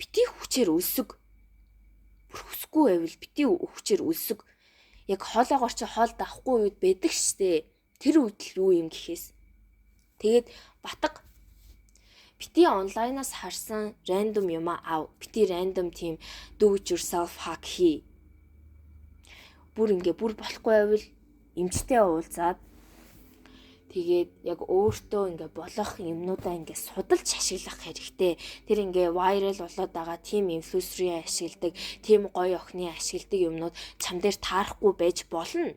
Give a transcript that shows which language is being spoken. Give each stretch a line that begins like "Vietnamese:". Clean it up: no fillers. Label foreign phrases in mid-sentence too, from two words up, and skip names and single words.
Mongolian: Бүр хүсгүй байвал бити хүчээр өлсөг. Яг хоолоогоор чи хоол давахгүй үед байдаг штэ. Тэр үед л юу юм гэхээс. Тэгээд батга бити онлайнаас харсан рандом юм аав. Бити рандом тийм
English: do it yourself hack
Mongolian: хий. Бүр болохгүй байвал эмчтэй уулзаад тэгээд яг өөртөө болох юмнуудаа судалж ашиглах хэрэгтэй. Тэр viral болоод байгаа
English: team influencer-ийн
Mongolian: ашигладаг, team гоё охины ашигладаг юмнууд чам дээр таарахгүй байж болно.